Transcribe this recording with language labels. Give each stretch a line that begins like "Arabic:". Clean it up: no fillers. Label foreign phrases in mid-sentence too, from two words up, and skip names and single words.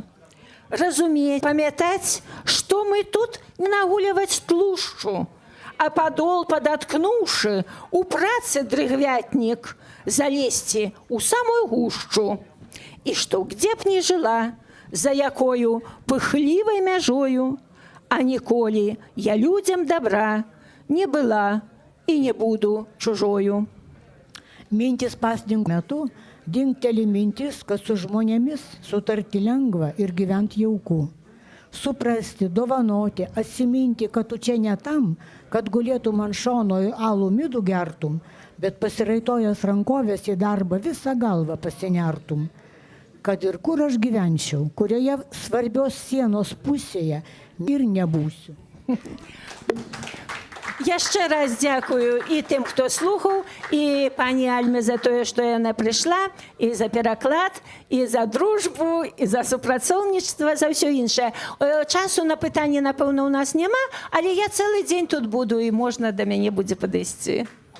Belarusian: Разумець, памятаць, што мы тут не нагуляваць тлушчу, а падол падаткнуўшы, у працы дрыгвятнік залезці ў самую гушчу. І што где б не жыла, за якою пыхлівай мяжою, а ніколі я людзям добра не была і не буду чужою.
Lithuanian: Mintis pasninkų metu dingteli mintis, kad su žmonėmis sutarti lengva ir gyventi jauku. Suprasti, dovanoti, atsiminti, kad tu čia ne tam, kad gulėtum ant šono į alų midų gertum, bet pasiraitojęs rankovės į darbą visą galvą pasinertum. Kad ir kur aš gyvenčiau, kurioje svarbios sienos pusėje ir nebūsiu.
Belarusian: Яшчэ раз дзякую і тым, хто слухаў, і пані Альме за тое, што яна прыйшла, і за пераклад, і за дружбу, і за супрацоўніцтва, за ўсё іншае. Часу на пытанне, напэўна, у нас няма, але я цэлы дзень тут буду, і можна да мяне будзе падысці.